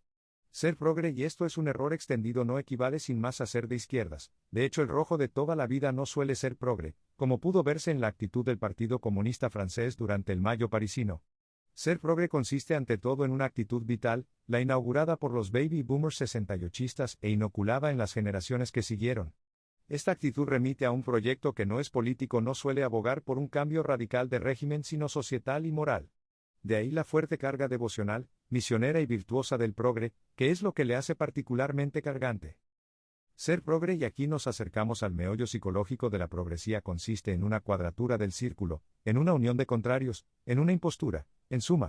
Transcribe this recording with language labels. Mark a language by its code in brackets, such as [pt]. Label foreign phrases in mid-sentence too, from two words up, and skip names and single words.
[es] Ser progre, y esto es un error extendido, no equivale sin más a ser de izquierdas. De hecho, el rojo de toda la vida no suele ser progre, como pudo verse en la actitud del Partido Comunista francés durante el Mayo parisino. Ser progre consiste ante todo en una actitud vital, la inaugurada por los [en] baby boomers [es] sesentayochistas e inoculada en las generaciones que siguieron. Esta actitud remite a un proyecto que no es político, no suele abogar por un cambio radical de régimen sino societal y moral. De ahí la fuerte carga devocional, misionera y virtuosa del progre, que es lo que le hace particularmente cargante. Ser progre, y aquí nos acercamos al meollo psicológico de la progresía, consiste en una cuadratura del círculo, en una unión de contrarios, en una impostura, en suma.